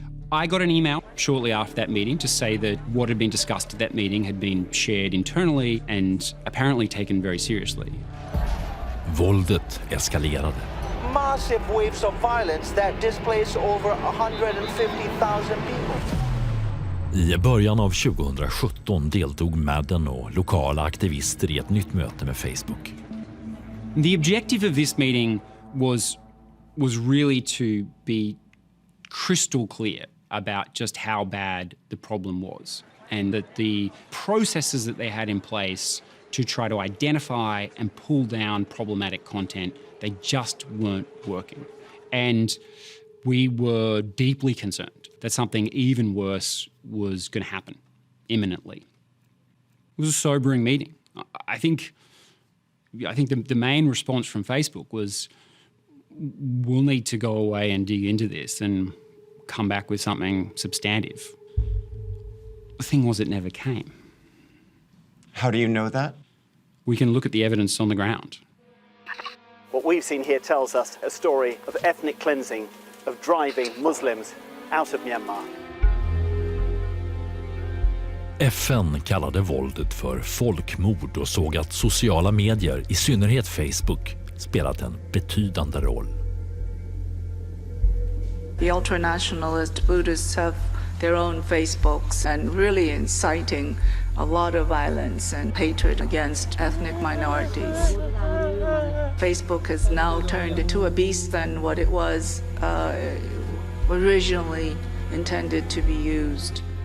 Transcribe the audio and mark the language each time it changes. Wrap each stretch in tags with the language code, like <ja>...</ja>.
<en>I got an email shortly after that meeting to say that what had been discussed at that meeting had been shared internally and apparently taken very seriously.</en> <sv>Våldet eskalerade.</sv> <en>Massive waves of violence that displaced over 150,000 people.</en> <sv>I början av 2017 deltog Madden och lokala aktivister i ett nytt möte med Facebook.</sv> <en>The objective of this meeting was really to be crystal clear about just how bad the problem was, and that the processes that they had in place to try to identify and pull down problematic content, they just weren't working. And we were deeply concerned that something even worse was going to happen imminently. It was a sobering meeting. I think the main response from Facebook was, we'll need to go away and dig into this and come back with something substantive. The thing was, it never came. How do you know that? We can look at the evidence on the ground. What we've seen here tells us a story of ethnic cleansing, of driving Muslims out of Myanmar.</en> <sv>FN kallade våldet för folkmord och såg att sociala medier, i synnerhet Facebook, spelat en betydande roll.</sv> <en>The ultranationalist Buddhists have their own Facebooks and really inciting a lot of violence and hatred against ethnic minorities. Facebook has now turned into a beast than what it was originally intended to be used.</en>